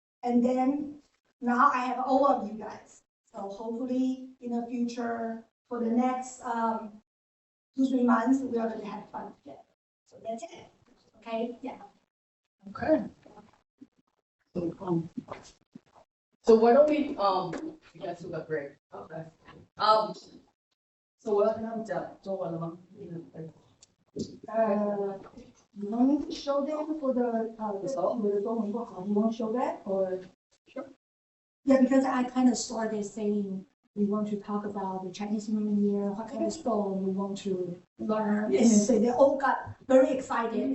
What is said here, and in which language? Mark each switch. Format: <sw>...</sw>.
<en>And then now I have all of you guys. So hopefully in the future, for the next 2-3 months, we are going to have fun together. So that's it. Okay? Yeah. Okay. So why don't we, you guys took a break. Okay. So</en> <zh>我要跟他们讲中文了吗？</zh> <en>You don't need to show them for the you want to show that or sure? Yeah, because I kind of started saying we want to talk about the Chinese New Year, what kind of song we want to learn, yes. And then so they all got very excited.</en>